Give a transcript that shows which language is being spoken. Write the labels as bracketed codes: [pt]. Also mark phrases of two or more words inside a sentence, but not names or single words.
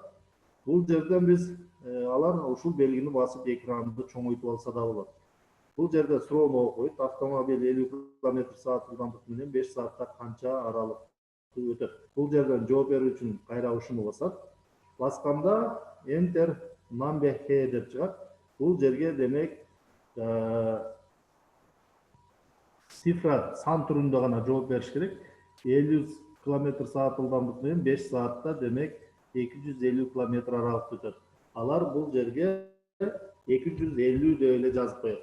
[ky] Бул жерден биз алар ушул белгини басып экранды чоңойтуп алса да болот. Бул жерде суроону окуйт. Автомобиль 50 км/с ылдамдык менен 5 саатта канча аралыкты өтөт? Бул жерден жооп берүү үчүн кайра ушуну басат. Басканда [en] enter number here [ky] деп чыгат. Бул жерге демек цифра сан түрүндө гана жооп бериш керек. 50 км/с ылдамдык менен 5 саатта демек 250 км аралыкты өтөт. Алар бул жерге 250 деп эле жазып коет.